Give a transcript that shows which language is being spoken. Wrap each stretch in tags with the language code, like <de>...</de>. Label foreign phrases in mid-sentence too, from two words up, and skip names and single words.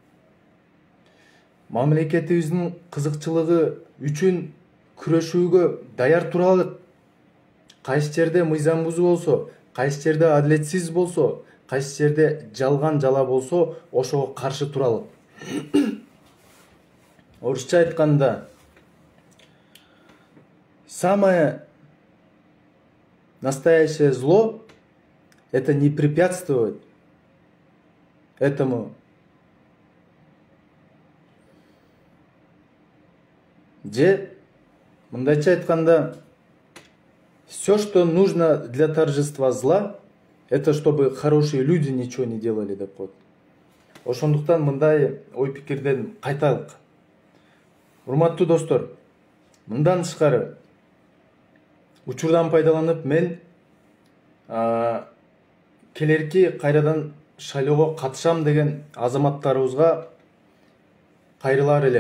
<ky>Мамлекетибиздин кызыкчылыгы үчүн күрөшүүгө даяр туралык. Кайсы жерде мыйзам бузуу болсо, кайсы жерде адилетсиз болсо, кайсы жерде жалган жала болсо, ошого каршы туралык. Орусча айтканда,</ky> <ru>самое настоящее зло — это не препятствовать этому.</ru> <ky>Же, мындайча айтканда,</ky> <ru>все, что нужно для торжества зла, это чтобы хорошие люди ничего не делали</ru> <ky>деп коет. Ошондуктан мындай ой пикирден кайтайлык. Урматтуу достор, мындан тышкары учурдан пайдаланып мен келерки кайрадан шайлоого катышам деген азаматтарыбызга кайрылар элем.</ky>